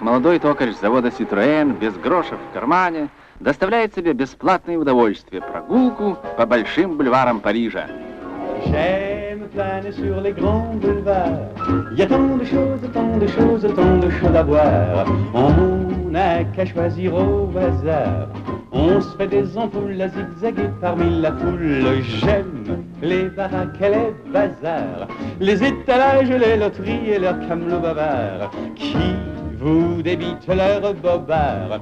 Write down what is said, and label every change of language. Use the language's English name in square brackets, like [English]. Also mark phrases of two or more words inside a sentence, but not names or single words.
[Russian] молодой токарь завода «Ситроен» без гроша в кармане доставляет себе бесплатное удовольствие – прогулку по большим бульварам Парижа. [French] J'aime planer sur les grands boulevards. Il y a tant de choses, tant de choses, tant de choses à voir. On n'a qu'à choisir au hasard. On se fait des ampoules à zigzaguer parmi la foule. J'aime les baraques et les bazars, les étalages, les loteries et leurs camelots bavards qui vous débitent leurs bobards.